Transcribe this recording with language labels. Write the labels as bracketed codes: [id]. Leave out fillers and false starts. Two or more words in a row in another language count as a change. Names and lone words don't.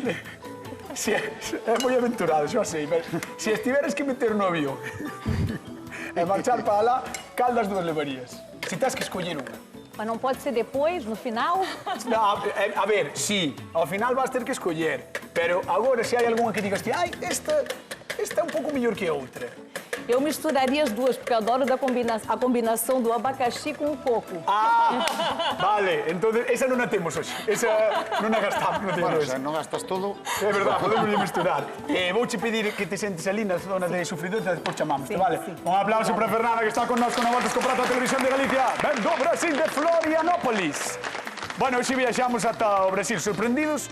[gl] Si é moi aventurado, xa sei, pero se estiveres que meter no avión e marchar para lá, cal das dúas levarías? Se tens que escoller unha. [pt] Mas não pode ser depois, no final? [gl] No, a ver, sí, ao final vas ter que escoller, pero agora se hai algunha que digas ti, ai, esta é un pouco mellor que a outra. [pt] Eu misturaria as duas, porque eu adoro a combinação do abacaxi com o coco. [gl] Ah, vale, entonces esa non a temos hoxe. Esa non a gastamos, non Bueno, temos se hoxe. non gastas todo... É verdade, podemos misturar. Vouche pedir que te sentes ali na zona de sufridores e despois chamamos, vale? Un aplauso para Fernanda que está con nós con a Voltas co Prato a Televisión de Galicia. Ben do Brasil de Florianópolis. Bueno, hoxe viaxamos ata o Brasil sorprendidos.